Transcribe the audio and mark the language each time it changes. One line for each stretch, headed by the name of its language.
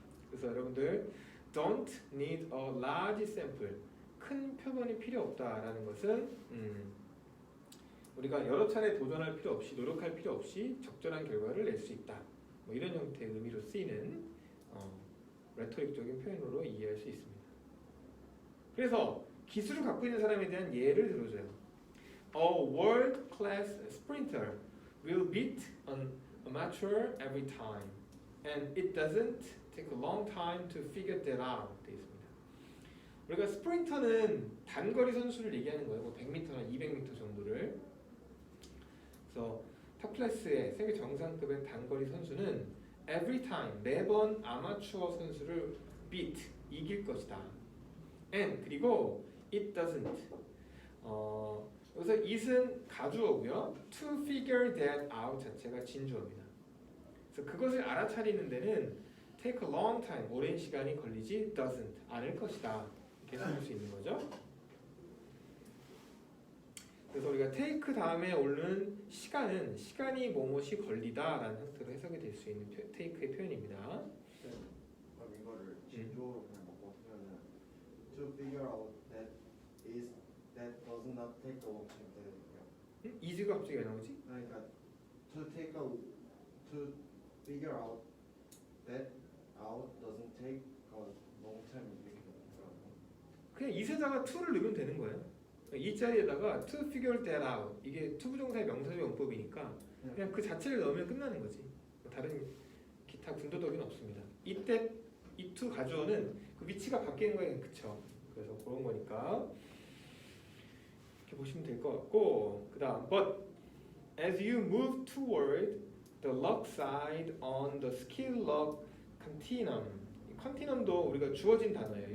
Korean: 그래서 여러분들
English: don't need a large sample,
Korean: 큰 표본이 필요 없다라는 것은 우리가 여러 차례 도전할 필요 없이 노력할 필요 없이 적절한 결과를 낼 수 있다. 뭐 이런 형태의 의미로 쓰이는 레토릭적인 표현으로 이해할 수 있습니다. 그래서 기술을 갖고 있는 사람에 대한 예를 들어줘요.
English: A world-class sprinter will beat an amateur every time, and it doesn't take a long time to figure that out.
Korean: 되어 있습니다. 우리가 스프린터는 단거리 선수를 얘기하는 거예요. 뭐 100m나 200m 정도를. 그래서 탑 클래스의 세계 정상급의 단거리 선수는
English: every time
Korean: 매번 아마추어 선수를 beat 이길 것이다. and 그리고
English: it doesn't
Korean: 여기서 it은 가주어고요.
English: to figure that out
Korean: 자체가 진주어입니다. 그래서 그것을 알아차리는 데는
English: take a long time
Korean: 오랜 시간이 걸리지 doesn't 않을 것이다. 이렇게 해석할 수 있는 거죠. 그래서 우리가 take 다음에 오르는 시간이 뭐뭇이 걸리다라는 형태로 해석이 될 수 있는 take의 표현입니다. 그럼 이거를 진조로 그냥 바꿔쓰면은
English: to figure out that does not take a long time
Korean: 되거든요. is가 갑자기 왜 나오지? 그러니까
English: to figure out that out doesn't take a long time
Korean: 이렇게 되더라고요. 그냥 이세다가 to를 넣으면 되는 거예요. 이 자리에다가
English: to figure that out
Korean: 이게 투부정사의 명사적 용법이니까 그냥 그 자체를 넣으면 끝나는 거지. 다른 기타 군더더기는 없습니다. 이때 이 to 가주어는 그 위치가 바뀌는 거예요. 그쵸? 그래서 그런 거니까 이렇게 보시면 될 것 같고 그 다음
English: but as you move toward the lock side on the skill lock continuum continuum도
Korean: 우리가 주어진 단어예요.